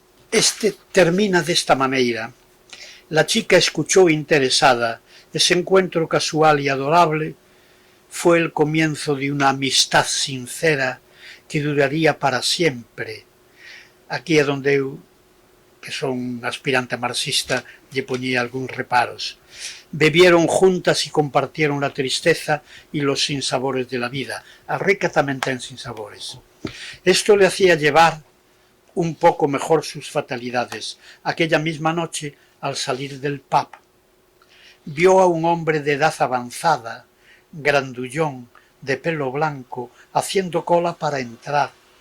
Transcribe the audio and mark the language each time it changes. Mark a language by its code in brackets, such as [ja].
[gl] Este termina desta maneira: [es] la chica escuchó interesada. Ese encuentro casual y adorable fue el comienzo de una amistad sincera que duraría para siempre. [gl] Aquí é donde eu, que son aspirante marxista, lle poñía algúns reparos. [es] Bebieron juntas y compartieron la tristeza y los sinsabores de la vida. [gl] A rica tamén ten sinsabores. [es] Esto le hacía llevar un poco mejor sus fatalidades. Aquella misma noche, al salir del pub, vio a un hombre de edad avanzada, grandullón, de pelo blanco, haciendo cola para entrar.